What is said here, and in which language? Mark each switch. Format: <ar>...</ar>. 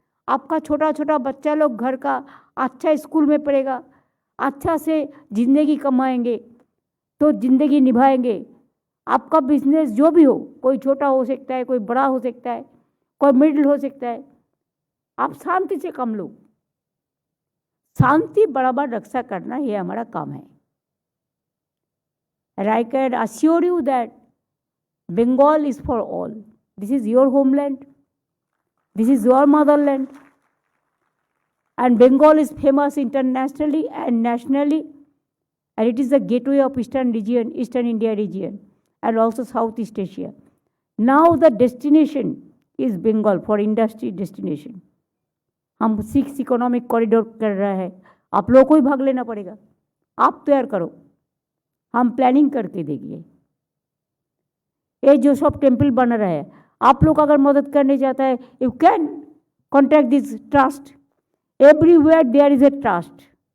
<hi>आपका छोटा छोटा बच्चा लोग घर का अच्छा स्कूल में पढ़ेगा, अच्छा से जिंदगी कमाएंगे तो जिंदगी निभाएंगे। आपका बिजनेस जो भी हो, कोई छोटा हो सकता है, कोई बड़ा हो सकता है, कोई मिडिल हो सकता है, आप शांति से काम लो। शांति बराबर रक्षा करना ये हमारा काम है।</hi> <en>And I can assure you that Bengal is for all. This is your homeland. This is your motherland. And Bengal is famous internationally and nationally. And it is the gateway of Eastern region, Eastern India region, and also Southeast Asia. Now the destination is Bengal for industry destination.</en> <hi>हम 6 economic corridor कर रहे हैं, आप लोगों को ही भाग लेना पड़ेगा, आप तैयार करो, हम प्लानिंग करके देंगे। ये जो सब टेम्पल बन रहा है, आप लोग अगर मदद करने चाहता है,</hi> <en>You can contact this trust, everywhere there is a trust.</en>